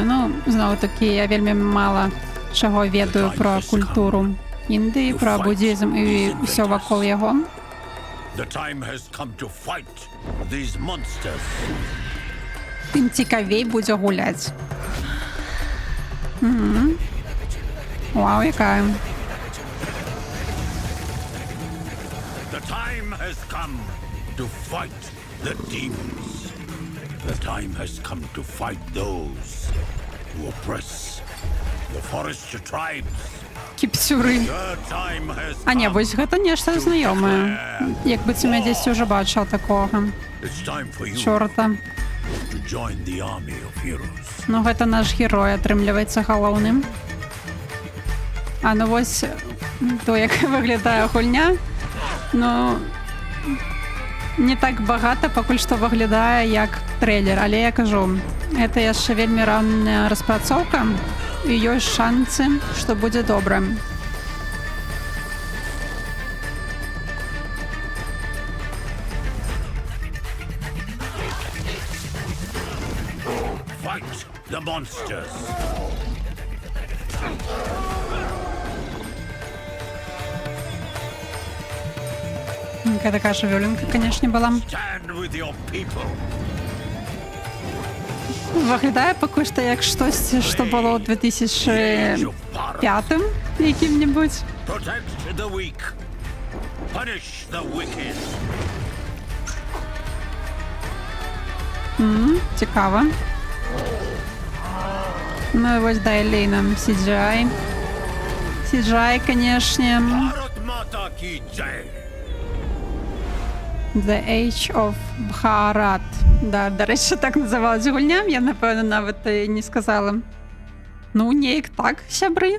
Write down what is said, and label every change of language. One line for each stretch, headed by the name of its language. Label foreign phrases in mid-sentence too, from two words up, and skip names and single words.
Belarusian: Ну, зноў-такі, я вельмі мала чаго ведаю пра культуру Індыі, пра буддызм і ўсё вакол яго. Тым цікавей будзе гуляць. Вау, якая.
English: To fight the demons. The time has come to fight those who oppress the forest tribes.
Belarusian: Кіпсюры. А не, вось гэта нешта знаёмае. Як быццам я дзесьці ўжо бачыла такога. Чорта. Ну гэта наш герой атрымліваецца галоўным. А ну вось то, як выглядае гульня, ну не так багата пакуль што выглядае як трэйлер, але я кажу, гэта яшчэ вельмі ранняя распрацоўка і ёсць шанцы, што будзе добра.
English: Fight the monsters.
Belarusian: Гэта такая жывёленка, канешне, была. Выглядае пакуль што як штосьці, што было ў 2005 якім-небудзь. Цікава. Ну і вось далей нам CGI. CGI, канешне. The Age of Bharat. Да, дарэчы, так называлась гульня, я, напэўна, нават не сказала. Ну, неяк так, сябры.